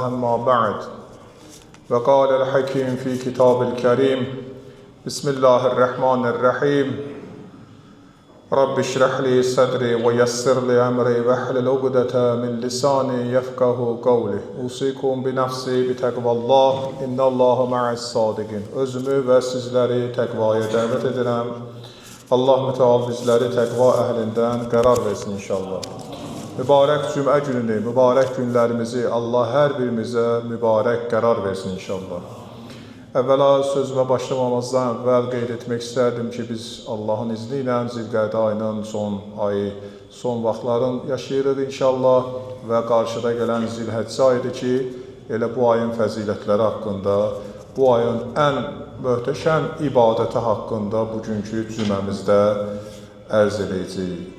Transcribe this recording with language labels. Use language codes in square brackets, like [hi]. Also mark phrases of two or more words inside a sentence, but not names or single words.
[ar] أما بعد، وقال الحكيم في كتاب الكريم: بسم الله الرحمن الرحيم. رب اشرح لي صدري ويسر لي أمري واحلل عقدة من لساني يفقهوا قولي. أوصيكم بنفسي بتقوى الله إن الله مع الصادقين. [az] Özümü ve sizleri tekvaya davet ederim. Allah müteal bizleri tekva ehlinden qərar versin inşallah. Mübarək cümə gününü, mübarək günlərimizi Allah hər birimizə mübarək qərar versin inşallah. Əvvəla sözümə başlamamazdan əvvəl qeyd etmək istərdim ki, biz Allahın izni ilə Zilqədə ayının son ayı, son vaxtların yaşayırıq inşallah və qarşıda gələn Zilhəccə ayıdır ki, elə bu ayın fəzilətləri haqqında, bu ayın ən möhtəşəm ibadəti haqqında bugünkü cüməmizdə ərz edəcəyik.